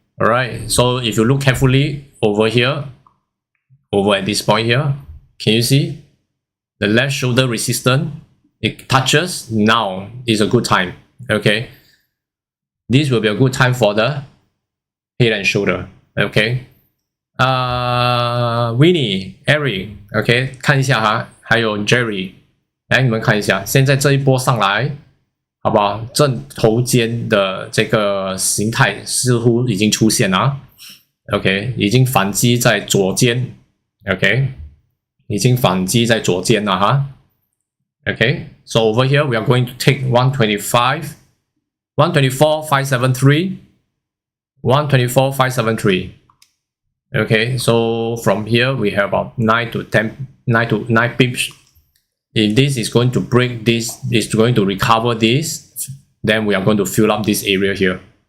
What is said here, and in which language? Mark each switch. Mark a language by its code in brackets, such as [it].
[en] Alright, so if you look carefully over here, over at this point here, can you see the left shoulder resistance? It touches. Now is a good time. Okay, this will be a good time for the head and shoulder. [zh] Okay, Winnie, Eric， OK， 看一下哈，还有 Jerry， 来你们看一下，现在这一波上来，好不好？正头肩的这个形态似乎已经出现了。 OK， 已经反击在左肩。Okay, 已经反击在左肩了哈。 [en] Okay, so over here we are going to take 125, 124,573, 124,573. Okay, so from here we have about 9 to 9 pips. If this is going to break this, is going to recover this, then we are going to fill up this area here.